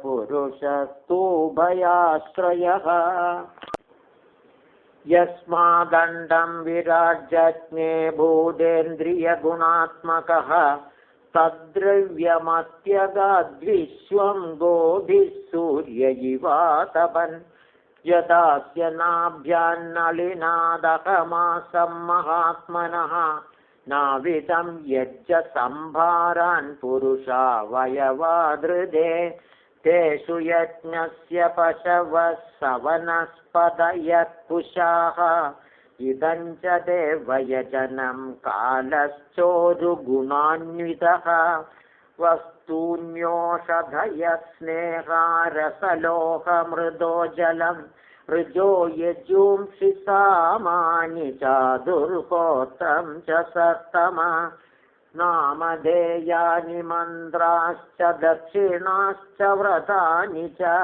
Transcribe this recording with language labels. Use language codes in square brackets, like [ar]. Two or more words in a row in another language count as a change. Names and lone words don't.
[sa] പുരുഷസ്തൂഭയാശ്രയഃ യസ്മാദണ്ഡം വിരാജജ്ഞേ ഭൂതേന്ദ്രിയഗുണാത്മകഃ തദ്ദ്രവ്യമത്യഗാദ്വിശ്വം ഗോധിഃ സൂര്യ ഇവാതപൻ യദാസ്യ നാഭ്യാന്നളിനാദകമാസം മഹാത്മനഃ നാവിദം യജ്ജ സംഭാരാൻ പുരുഷാവയവാദൃതേ तेषु यज्ञस्य पशवः सवनस्पतयः कुशाः इदं च देवयजनं कालश्चोरुगुणान्वितः वस्तून्योषधयः स्नेहारसलोहमृदो जलं ऋजो यजूंषि सामानि चादुर्होत्रं च सत्तमा नामधेयानि मन्त्राश्च दक्षिणाश्च व्रतानि च